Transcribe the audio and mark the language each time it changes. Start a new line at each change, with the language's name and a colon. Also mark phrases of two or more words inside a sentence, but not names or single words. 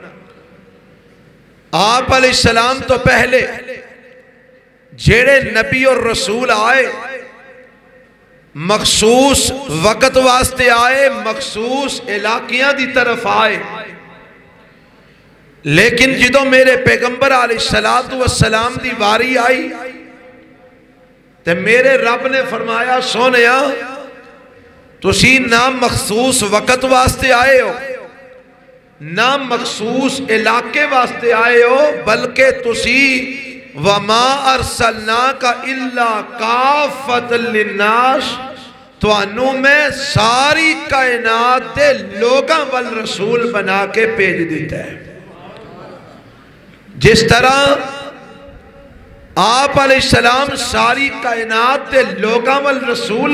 Punjabi: آپ علیہ السلام تو پہلے جیڑے نبی اور رسول آئے مخصوص وقت واسطے آئے، مخصوص علاقیاں دی طرف آئے، لیکن جدو میرے پیغمبر علیہ السلام دی واری آئی تے میرے رب نے فرمایا سونیا تسی نہ مخصوص وقت واسطے آئے ہو نہ مخصوص علاقے واسطے آئے ہو، بلکہ تسی
Arabic: وَمَا أَرْسَلْنَاكَ إِلَّا كَافَّةً لِلنَّاسِ،
Punjabi: تو انو میں ساری کائنات دے لوگاں والرسول بنا کے بھیج دیتا ہے۔ جس طرح آپ علیہ السلام ساری کائنات دے لوگاں والرسول